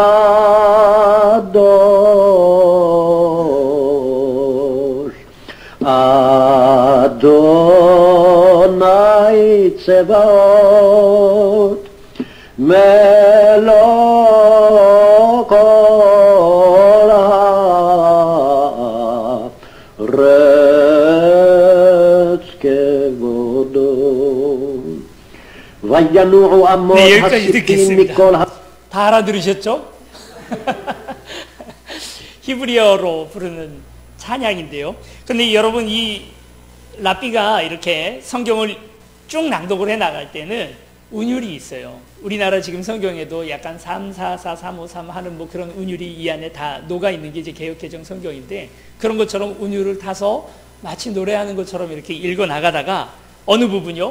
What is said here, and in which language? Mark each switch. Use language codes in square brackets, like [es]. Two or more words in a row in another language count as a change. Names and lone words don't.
[he] קדוש, אדוני צבאות, מלוא כל הארץ כבודו. וינועו עמות הסיפים מכל [ko] 다 알아들으셨죠? 히브리어로 부르는 찬양인데요. 근데 여러분, 이 랍비가 이렇게 성경을 쭉 낭독을 해 나갈 때는 운율이 있어요. 우리나라 지금 성경에도 약간 3, 4, 4, 3, 5, 3 하는 뭐 그런 운율이 이 안에 다 녹아 있는 게 이제 개역개정 성경인데, 그런 것처럼 운율을 타서 마치 노래하는 것처럼 이렇게 읽어 나가다가 어느 부분요?